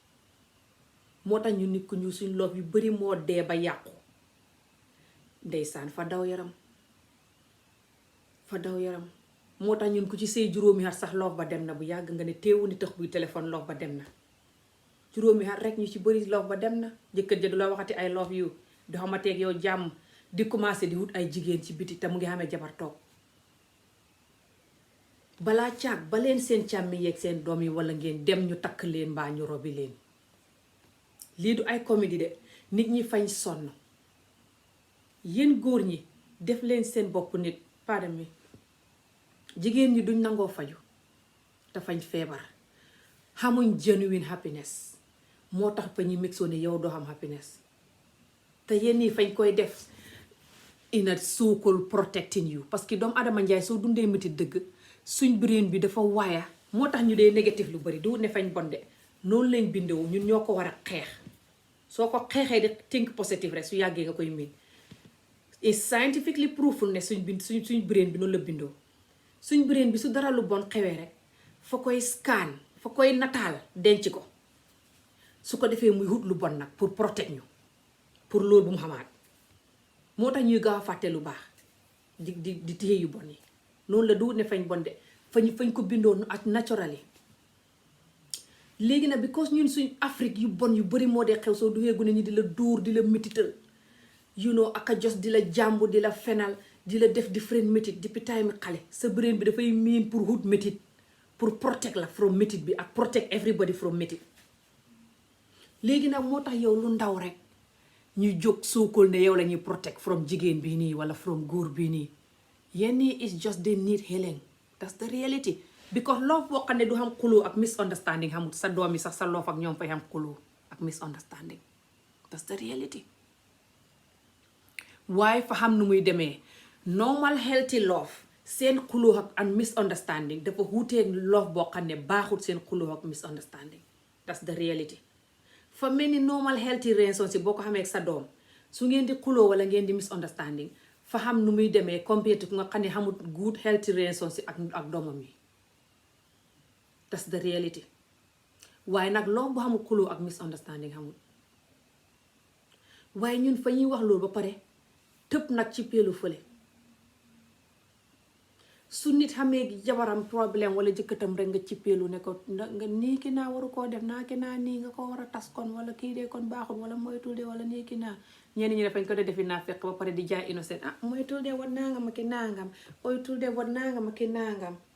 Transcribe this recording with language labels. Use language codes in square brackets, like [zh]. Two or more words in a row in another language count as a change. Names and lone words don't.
[wo] moo tax ñu nit ku ñu suñ loof yu bari moo dee ba yàqu ndeysaan fa daw yaram moo tax ñun ku ci sëy juróomi at sax loof ba dem na bu yàgg nga ne teewu ni tax buy téléphone loof ba dem na juróomi at rek ñu ci bari loof ba dem na jëkkër ja du la waxati ay loof yu di xamateeg yow jàmm di commencé di wut ay jigéen ci biti te mu ngi xamee jabar toog balaa caag ba leen seen càmmi yeeg seen doom yi wala ngeen dem ñu takk leen mbaa ñu robi leen lii du ay comédie de nit ñi fañ sonn yéen góor ñi def leen seen bopp nit pardon mi jigéen ñi duñ nangoo faju te fañ feebar xamuñ [en] genuine happiness [wo] moo tax fa ñu mixoo ne yow doo xam happiness te yéen ñi fañ koy def [en] in a so-called protecting you [wo] parce que doomu adama njaay soo dundee métit dëgg suñ brain bi dafa waaya moo tax ñu dee négatif lu bari du ne fañ bonde noonu lañ bindoo ñun ñoo ko war a xeex soo ko xeexee di [en] think positive [wo] rek su yàggee nga koy miin [en] it's scientifically proven [wo] ne suñ brain bi noonu la bindoo suñ brain bi su dara lu bon xewee rek fa koy scan fa koy nataal denc ko su ko defee muy wut lu bon nag pour protect ñu pour loolu bu mu xamaat moo tax ñuy gaaw a fàtte lu baax di téye yu bon yi noonu la du ne fañ bon de fañ ko bindoo ak naturally léegi nag because ñun suñ Afrique yu bon yu bari moo dee xew soo duggee gune ñi di la dóor di la métital aka jos di la jàmbu di la fenal di la def different métit depuis time xale sa brain bi dafay miin pour wut métit pour protect la from métit bi ak [en] protect everybody from [wo] métit léegi nag moo tax yow lu ndaw rek ñuy jóg sookal ne yow la ñuy [en] protect from [wo] jigéen bii nii wala from góor bii nii yenn yi [en] is just they need healing that's the reality [wo] because loof boo xam ne du xam xuloo ak misunderstanding xamul sa doom yi sax sa loof ak ñoom fay xam xuloo ak misunderstanding that's the reality waaye fa xam nu muy demee [en] normal healthy love [wo] seen xuloo ak misunderstanding dafa wuuteeg love boo xam ne baaxul seen xuloo ak misunderstanding [en] that's the reality [wo] fa mel ni [en] normal healthy relationship [wo] boo ko xamee ak sa doom su ngeen di xuloo wala ngeen di misunderstanding fa xam nu muy demee compared ku nga xam ne xamul [en] good healthy relationship [wo] ak doomam yi [en] that's the reality [wo] waaye nag love bu xamul xuloo ak misunderstanding xamul waaye ñun fa ñuy wax loolu ba pare tëb nag ci peelu fële su nit xamee jabaram problème wala jëkkatam rek nga ci peelu ne ko nga nii ki naa waru koo def naa ki naa nii nga ko war a tas kon wala kii de kon baaxul wala moytul de wala nii ki naa ñenn ñi dafañ ko de defi naa fekk ba pare di jaay innocent moytul de wat nangam ak ki nangam moytul de wat nangam ak ki nangam